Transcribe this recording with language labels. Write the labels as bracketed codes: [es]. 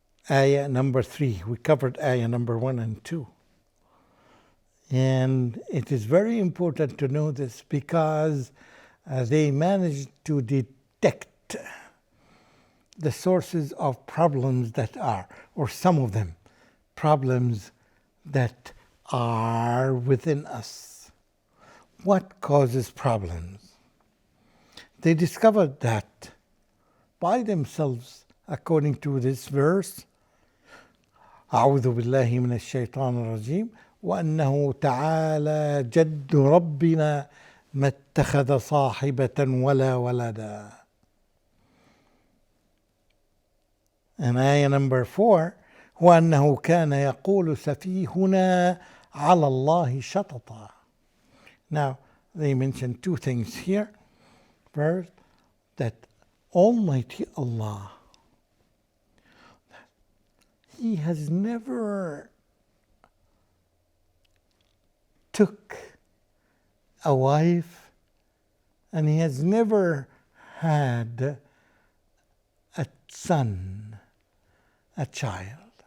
[en] Ayah number 3. We covered ayah number 1 and 2. And it is very important to know this because they managed to detect the sources of problems that are, or some of them, problems that are within us. What causes problems? They discovered that by themselves, according to this verse, [ar] أعوذ بالله من الشيطان الرجيم وأنه تعالى جد ربنا ما اتخذ صاحبة ولا ولدا. [en] And ayah number 4 [ar] وأنه كان يقول سفيهنا على الله شططا. [en] Now they mention two things here. First, that Almighty Allah, He has never took a wife, and He has never had a son, a child.